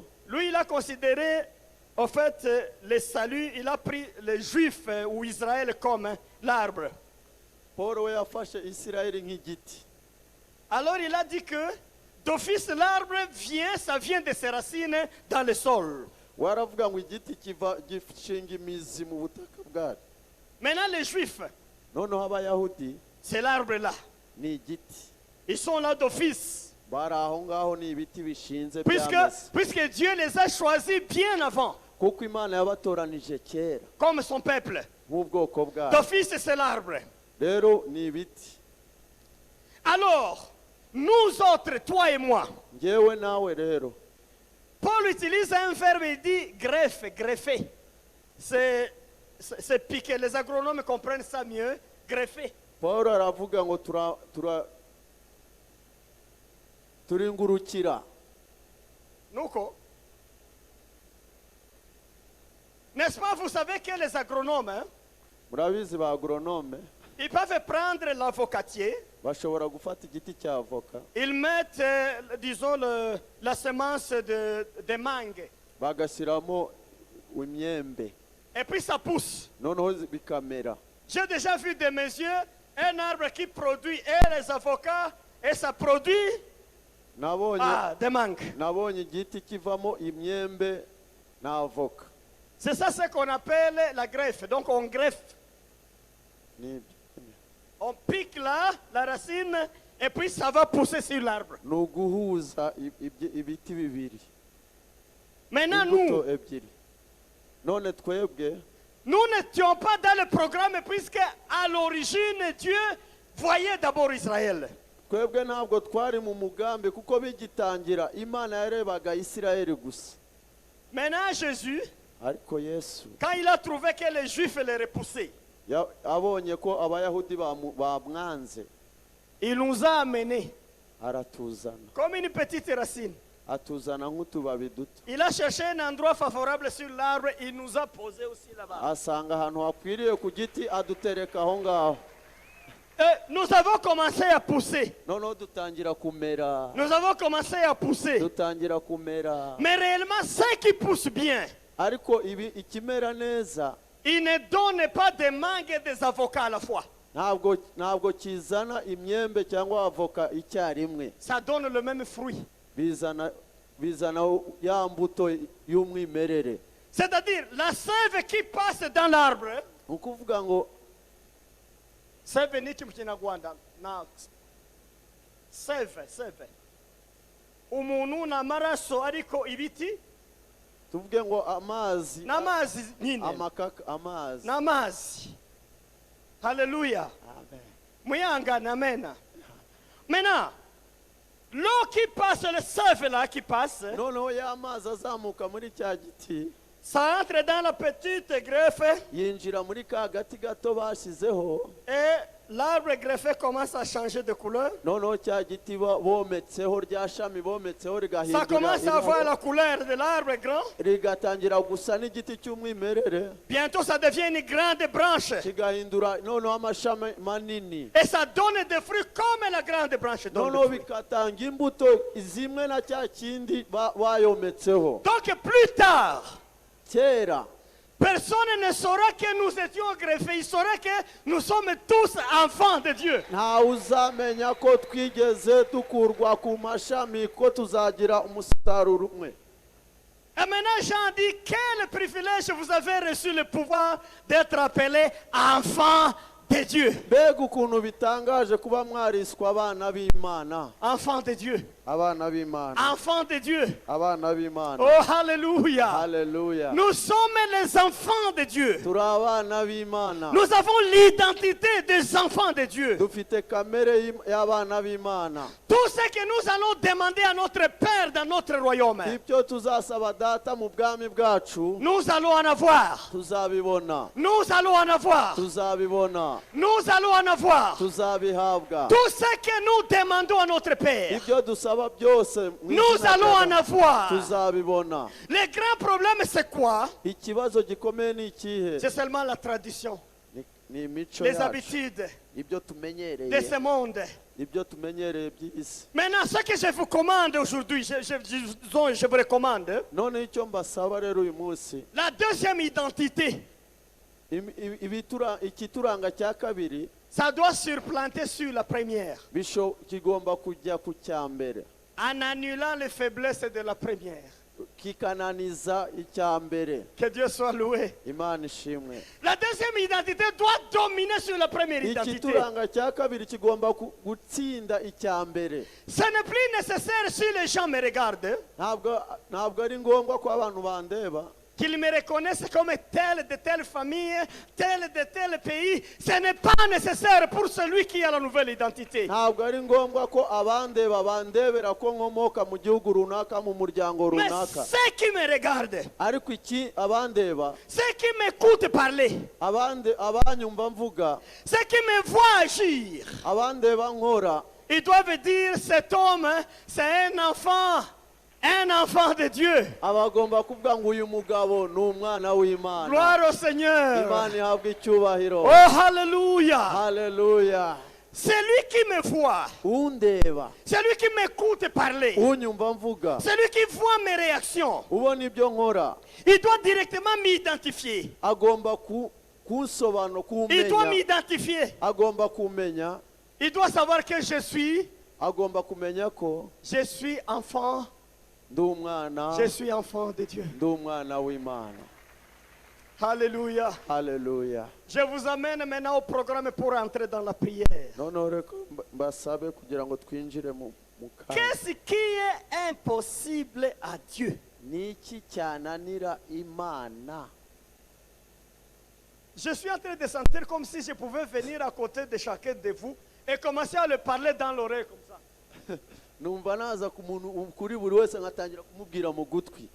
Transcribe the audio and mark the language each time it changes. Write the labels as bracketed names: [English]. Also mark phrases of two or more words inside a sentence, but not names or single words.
[French] Lui, il a considéré, en fait, le salut, il a pris les Juifs ou Israël comme l'arbre. [Kinyarwanda] Paul we yafashe Isirayeli nk'igiti. [French] Alors, il a dit que, d'office, l'arbre vient, ça vient de ses racines dans le sol. [Kinyarwanda] Waravuga ngo igiti gishinga imizi mu butaka bwari. [French] Maintenant, les Juifs, [Kinyarwanda] Noneho abayahudi [French] c'est l'arbre-là. [Kinyarwanda] ni igiti. [French] Ils sont là d'office. [Kinyarwanda] Bari aho ngaho ni ibiti bishinze [French] Puisque [Kinyarwanda] byameze. [French] Dieu les a choisis bien avant, [Kinyarwanda] Kuko Imana yabatoranije kera [French] comme son peuple. [Kinyarwanda] nk'ubwoko bwayo. [French] D'office, c'est l'arbre. [Kinyarwanda] Rero ni ibiti. [French] Alors, nous autres, toi et moi, [Kinyarwanda] Ngewe nawe rero, [French] Paul utilise un verbe, il dit greffe, greffer. C'est piquer. Les agronomes comprennent ça mieux. Greffer. [Kinyarwanda] Paul aravuga ngo turingurukira. Nuko. [French] N'est-ce pas, vous savez que les agronomes, hein, [Kinyarwanda] murabizi ba agronome [French] Ils peuvent prendre l'avocatier, [Kinyarwanda] bashobora gufata igiti cya avoka [French] ils mettent, disons, la semence de mangue, [Kinyarwanda] bagashyiramo imyembe [French] et puis ça pousse. [Kinyarwanda] noneho bikamera. [French] J'ai déjà vu de mes yeux un arbre qui produit et les avocats, et ça produit des mangues. [Kinyarwanda] nabonye igiti kivamo imyembe na avoka. [French] C'est ça ce qu'on appelle la greffe. Donc on greffe. On pique là la racine et puis ça va pousser sur l'arbre. [Kinyarwanda] ni uguhuza ibiti bibiri [French] Maintenant [Kinyarwanda] imbuto ebyiri. None twebwe [French] nous n'étions pas dans le programme puisque à l'origine Dieu voyait d'abord Israël. [Kinyarwanda] twebwe ntabwo twari mu mugambi kuko bigitangira Imana yarebaga Isirayeli gusa. [French] Maintenant Jésus, [Kinyarwanda] ariko Yesu [French] quand il a trouvé que les Juifs les repoussaient, [Kinyarwanda] abonye ko abayahudi bamwanze [French] il nous a amenés [Kinyarwanda] aratuzana [French] comme une petite racine. [Kinyarwanda] atuzana nk'utubabi duto. [French] Il a cherché un endroit favorable sur l'arbre, il nous a posé aussi là-bas. [Kinyarwanda] asanga ahantu hakwiriye ku giti adutereka aho ngaho. [French] Nous avons commencé à pousser. [Kinyarwanda] noneho dutangira kumera. [French] Nous avons commencé à pousser. [Kinyarwanda] dutangira kumera. [French] Mais réellement, ce qui pousse bien, [Kinyarwanda] ariko ikimera neza [French] il ne donne pas des mangues et des avocats à la fois. [Kinyarwanda] ntabwo kizana imyembe cyangwa avoka icyarimwe. [French] Ça donne le même fruit. [Kinyarwanda] bizana ya mbuto y'umwimerere. [French] C'est-à-dire, la sève qui passe dans l'arbre, [Kinyarwanda] ukuvuga ngo sève ni mu Kinyarwanda, sève. Umuntu n'amaraso ariko ibiti tuvuge ngo amazi n'amazi nyine. amakaka amazi N'amazi. [French] Alléluia. [Kinyarwanda] amen. Muyangana, amen. [French] Maintenant, l'eau qui passe, le sève là qui passe, [Kinyarwanda] noneho ya mazi azamuka muri cya giti [French] ça entre dans la petite greffe [Kinyarwanda] yinjira muri ka gati gato bashyizeho. [French] et l'arbre greffé commence à changer de couleur. [Kinyarwanda] noneho cya giti bometseho rya shami bometseho [French] Ça commence à avoir la couleur de l'arbre grand. [Kinyarwanda] rigatangira gusa n'igiti cy'umwimerere. [French] Bientôt ça devient une grande branche. [Kinyarwanda] kigahindura noneho amashami manini. [French] Et ça donne des fruits comme la grande branche donne [Kinyarwanda] noneho [French] des fruits. [Kinyarwanda] bigatanga imbuto zimwe na cya kindi bayometseho. [French] Donc plus tard, [Kinyarwanda] kera [French] personne ne saura que nous étions greffés. Il saura que nous sommes tous enfants de Dieu. [Kinyarwanda] ntawe uzamenya ko twigeze dukurwa ku mashami ko tuzagira umusaruro umwe. [French] Et maintenant, Jean dit, quel privilège vous avez reçu le pouvoir d'être appelé enfant de Dieu. [Kinyarwanda] mbega ukuntu bitangaje kuba mwariswa abana b'Imana. [French] Enfant de Dieu. [Kinyarwanda] abana b'Imana. [French] Enfant de Dieu. [Kinyarwanda] abana b'Imana. [French] Oh, alléluia. [Kinyarwanda] Haleluya. [French] Nous sommes les enfants de Dieu. [Kinyarwanda] turi abana b'Imana. [French] Nous avons l'identité des enfants de Dieu. [Kinyarwanda] dufite kamere y'abana b'Imana. [French] Tout ce que nous allons demander à notre Père dans notre royaume, [Kinyarwanda] ibyo tuzasaba data mu bwami bwacu [French] nous allons en avoir. [Kinyarwanda] tuzabibona. [French] Nous allons en avoir. [Kinyarwanda] tuzabibona. [French] Nous allons en avoir. [Kinyarwanda] tuzabihabwa. [French] Tout ce que nous demandons à notre Père, [Kinyarwanda] ibyo dusaba byose mu [French] nous [Kinyarwanda] izina [French] allons [Kinyarwanda] rya [French] en [Kinyarwanda] Data, [French] avoir. [Kinyarwanda] tuzabibona. [French] Le grand problème, c'est quoi? [Kinyarwanda] ikibazo gikomeye ni ikihe? [French] C'est seulement la tradition, [Kinyarwanda] ni imico [French] les [Kinyarwanda] yacu, [French] habitudes [Kinyarwanda] ibyo [French] de [Kinyarwanda] tumenyereye, [French] ce monde. [Kinyarwanda] ibyo tumenyereye by'isi. [French] Maintenant, ce que je vous commande aujourd'hui, je vous recommande, [Kinyarwanda] none icyo mbasaba rero uyu munsi, [French] la deuxième identité, [Kinyarwanda] ikituranga cya kabiri [French] ça doit surplanter sur la première, [Kinyarwanda] kigomba kujya ku cya mbere, [French] en annulant les faiblesses de la première. [Kinyarwanda] kikananiza icya mbere. [French] Que Dieu soit loué. [Kinyarwanda] Imana ishimwe. [French] La deuxième identité doit dominer sur la première identité. [Kinyarwanda] ikituranga cya kabiri kigomba gutsinda icya mbere. [French] Ce n'est plus nécessaire si les gens me regardent, [Kinyarwanda] ntabwo ari ngombwa ko abantu bandeba, [French] qu'ils me reconnaissent comme tel de telle famille, tel de tel pays. Ce n'est pas nécessaire pour celui qui a la nouvelle identité. [Kinyarwanda] ntabwo ari ngombwa ko abandeba bandebera ko nkomoka mu gihugu runaka mu muryango [French] Mais [Kinyarwanda] runaka. [French] ceux qui me regardent, [Kinyarwanda] ariko abandeba, [French] ceux qui m'écoutent parler, [Kinyarwanda] abanyumva mvuga, [French] ceux qui me voient agir, [Kinyarwanda] abandeba nkora, [French] ils doivent dire cet homme, c'est un enfant un enfant de Dieu. [Kinyarwanda] abagomba kuvuga ngo uyu mugabo ni umwana w'Imana. [French] Gloire au Seigneur. [Kinyarwanda] Imana ihabwe icyubahiro. [French] Oh, hallelujah. [Kinyarwanda] Haleluya. [French] C'est lui qui me voit. [Kinyarwanda] Undeba, [French] C'est lui qui m'écoute parler. [Kinyarwanda] unyumva mvuga, [French] C'est lui qui voit mes réactions. [Kinyarwanda] ubona ibyo nkora, [French] Il doit directement m'identifier. [Kinyarwanda] agomba kunsobanura, [French] Il doit [Kinyarwanda] kumenya, [French] m'identifier. [Kinyarwanda] agomba kumenya, [French] Il doit savoir que je suis enfant. [Kinyarwanda] ndi umwana, [French] Je suis enfant de Dieu. [Kinyarwanda] ndi umwana w'Imana. [French] Alléluia. [Kinyarwanda] Haleluya. [French] Je vous amène maintenant au programme pour entrer dans la prière. [Kinyarwanda] Noneho reka mbasabe kugira ngo twinjire mu kanya. [French] Qu'est-ce qui est impossible à Dieu? [Kinyarwanda] Ni iki cyananira Imana? [French] Je suis en train de sentir comme si je pouvais venir à côté de chacun de vous et commencer à le parler dans l'oreille comme ça. [Kinyarwanda] Numva naza ku muntu kuri buri wese ngatangira kumubwira mu gutwi.